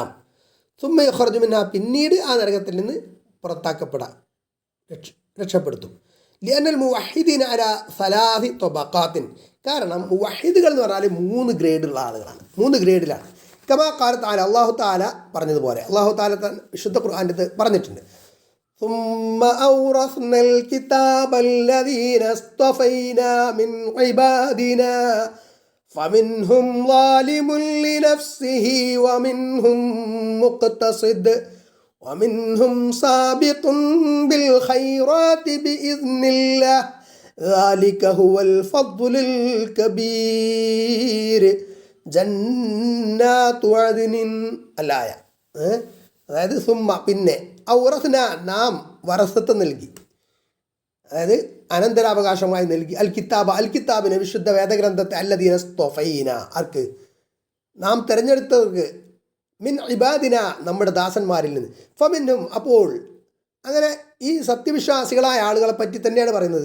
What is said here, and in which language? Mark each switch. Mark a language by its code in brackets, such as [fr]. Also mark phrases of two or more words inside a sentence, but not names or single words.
[ar] ثم يخرج منها, [ml] പിന്നീട് ആ നരകത്തിൽ നിന്ന് പുറത്താക്കപ്പെടാം, രക്ഷപ്പെടുത്തും. [ar] لأن الموحدين على ثلاث طبقات, [ml] കാരണം മുവഹിദുകൾ എന്ന് പറഞ്ഞാൽ 3 ഗ്രേഡുള്ള ആളുകളാണ്, 3 ഗ്രേഡിലാണ്. [ar] كما قال تعالى, الله تعالى പറഞ്ഞതുപോലെ, الله تعالى [ml] വിശുദ്ധ ഖുർആനിൽ പറഞ്ഞിട്ടുണ്ട്, [ar] ثم أورثنا الكتاب الذين اصطفينا من عبادنا فمنهم ظالم لنفسه ومنهم مقتصد ومنهم سابق بالخيرات بإذن الله ذلك هو الفضل الكبير جنات عدن الآية. [ml] അതായത് സുമ്മ, പിന്നെ ഔറസ്ന, നാം വറസത്ത് നൽകി, അതായത് അനന്തരാവകാശമായി നൽകി, [ar] الكتاب, [ml] വിശുദ്ധ വേദഗ്രന്ഥത്തെ, [ar] الذين اصطفينا, [ml] ആർക്ക്, നാം തിരഞ്ഞെടുത്തവർക്ക്, [ar] من عبادنا, [ml] നമ്മുടെ ദാസന്മാരിൽ നിന്ന്, ഫമിൻഹും, അപ്പോൾ അങ്ങനെ ഈ സത്യവിശ്വാസികളായ ആളുകളെ പറ്റി തന്നെയാണ് പറയുന്നത്.